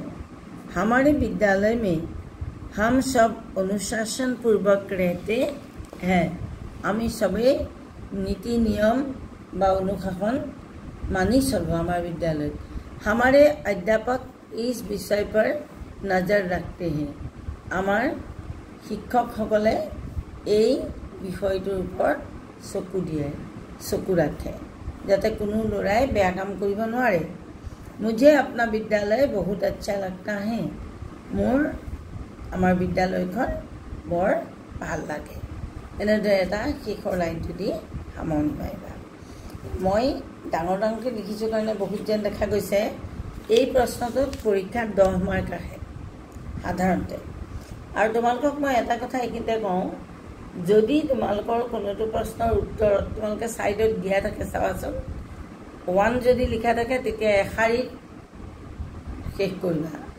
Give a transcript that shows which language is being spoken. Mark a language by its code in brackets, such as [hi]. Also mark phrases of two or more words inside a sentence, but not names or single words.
[hi] हमारे विद्यालय में हम सब अनुशासन पूर्वक रहते हैं। [as] আমি সবে নীতি নিয়ম বা অনুশাসন মানি চলো। [hi] हमारे विद्यालय हमारे अध्यापक इस विषय पर नजर रखते हैं। [as] আমাৰ শিক্ষক সকলে এই বিষয়টোৰ ওপৰত চকু দিয়ে, চকু ৰাখে যাতে কোনো ল'ৰাই বেয়া কাম কৰিব নোৱাৰে। [hi] मुझे अपना विद्यालय बहुत अच्छा लगता है। [as] মোৰ আমাৰ বিদ্যালয়খন বৰ ভাল লাগে। এনেদৰে এটা শেষৰ লাইনটো দি সামৰণি মাৰিবা। মই ডাঙৰ ডাঙৰকৈ লিখিছোঁ কাৰণে বহুত যেন দেখা গৈছে। এই প্ৰশ্নটোত পৰীক্ষাত 10 মাৰ্ক আহে সাধাৰণতে। আৰু তোমালোকক মই এটা কথা এইখিনিতে কওঁ, যদি তোমালোকৰ কোনোটো প্ৰশ্নৰ উত্তৰত তোমালোকে সাইডত দিয়া থাকে চাবাচোন, 1 যদি লিখা থাকে তেতিয়া এশাৰীত শেষ কৰিবা।